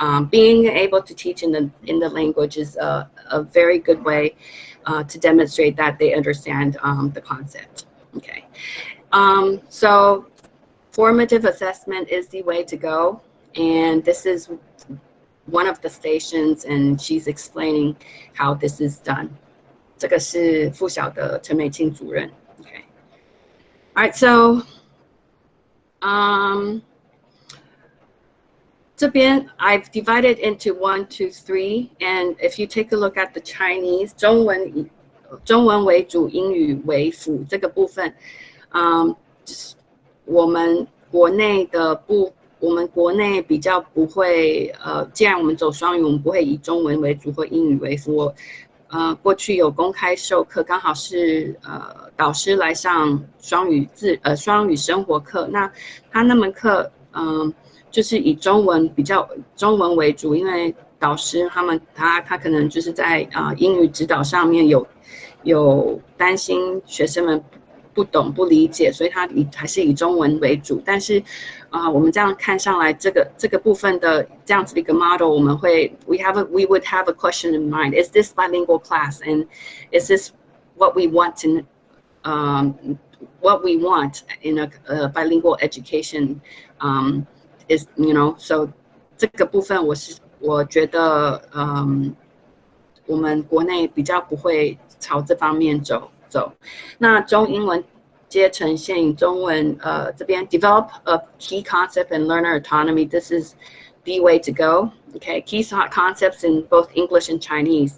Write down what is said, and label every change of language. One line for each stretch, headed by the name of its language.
English: Being able to teach in the language is a very good way to demonstrate that they understand the concept. Okay, so formative assessment is the way to go, and this is one of the stations, and she's explaining how this is done.
Chinese: 这个是附小的陈美清主任。
English: Okay, all right, so
Chinese: 这边
English: I've divided into 1, 2, 3, and if you take a look at the Chinese
Chinese: 中文为主，英语为辅这个部分，我们国内比较不会，既然我们走双语，我们不会以中文为主或英语为辅。过去有公开授课，刚好是导师来上双语生活课，那他那门课就是以中文为主，因为导师他可能就是在英语指导上面有担心学生们不懂不理解，所以他还是以中文为主。但是我们这样看上来，这个部分的这样子的一个
English: model， we would have a question in mind: Is this bilingual class, and is this what we want in a bilingual education is so
Chinese: 这个部分我觉得我们国内比较不会朝这方面走。那中英文皆呈现以中文这边
English: develop a key concept and learner autonomy. This is the way to go. Okay, key concepts in both English and Chinese.